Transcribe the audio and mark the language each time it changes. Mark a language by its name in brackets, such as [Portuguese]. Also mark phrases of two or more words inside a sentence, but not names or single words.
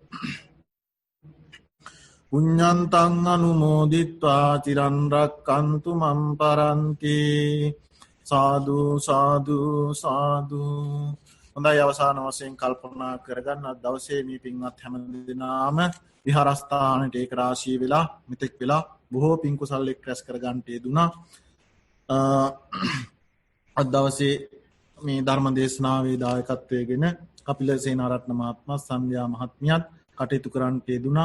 [Pali] පුඤ්ඤන්තං අනුමෝදිත්වා තිරන් රක්කන්තු මම් පරන්ති සාදු සාදු සාදු [Sinhala] හොඳයි අවසාන වශයෙන් කල්පනා කරගන්න අද දවසේ මේ පින්වත් හැමදෙනාම විහාරස්ථානට ඒක රාශී වෙලා මෙතෙක් වෙලා බොහෝ පින් කුසල් එක් රැස් කරගන්නට යෙදුණා. අද දවසේ මේ ධර්ම දේශනාවේ දායකත්වයෙන් කපිල සේනාරත්න මහත්මයා සන්ධ්‍යා මහත්මියත් කටයුතු කරන්නට යෙදුණා.